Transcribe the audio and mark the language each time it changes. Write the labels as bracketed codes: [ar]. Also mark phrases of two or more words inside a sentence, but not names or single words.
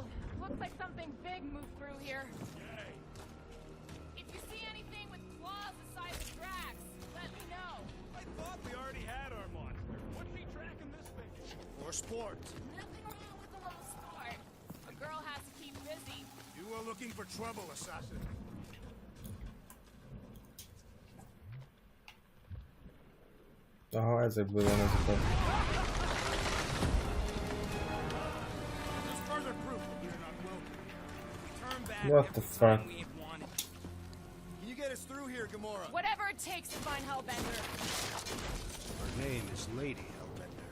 [en] Looks like something big moved through here. If you see anything with claws the size of Drax, let me know. I thought we already had our monster. What's he tracking this thing? For sport. Nothing wrong with a little sport. A girl has to keep busy. You are looking for trouble, assassin. [hu] Aha, ezekből van ezek a... [en] There's further proof that we are not welcome. Turn back. What the fuck? We ain't wanted. Can you get us through here, Gamora? Whatever it takes to find Hellbender. Her name is Lady Hellbender.